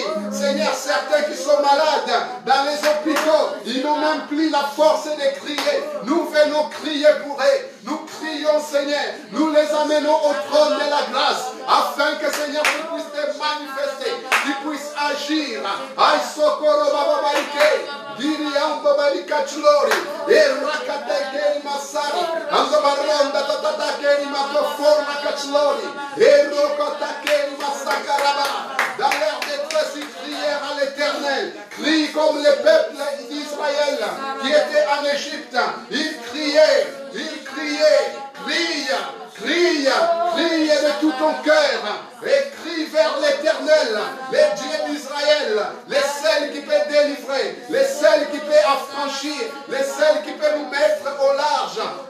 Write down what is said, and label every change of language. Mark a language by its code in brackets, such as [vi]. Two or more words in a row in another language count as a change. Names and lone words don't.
[fr] Seigneur, certains qui sont malades dans les hôpitaux, ils n'ont même plus la force de crier. Nous venons crier pour eux. Nous crions, Seigneur, nous les amenons au trône de la grâce, afin que, Seigneur, tu puisses te manifester, tu puisses agir. Aïe, socorro, bababaïke, diriam, babalika, chlori, et rakateke, masari, anzobaronda, tatatake, matoforma, kachlori, et rokotake, masakaraba. Dans leur détresse, ils crièrent à l'Éternel. Crient comme les peuples d'Israël qui étaient en Égypte. Ils criaient, crie de tout ton cœur et crie vers l'Éternel, le Dieu d'Israël, le seul qui peut délivrer, le seul qui peut affranchir, le seul qui peut nous mettre au large.